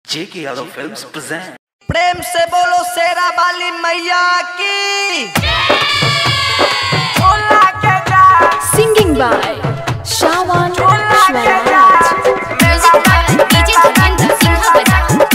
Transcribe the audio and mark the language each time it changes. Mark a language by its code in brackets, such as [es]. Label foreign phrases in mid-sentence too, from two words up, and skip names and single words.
[en] JK Yadav Films present. [hi] प्रेम से बोलो शेरा वाली मैया की। [en] Singing by Shawan Shwaraj. Music by DJ Dharmendra Singha Baja.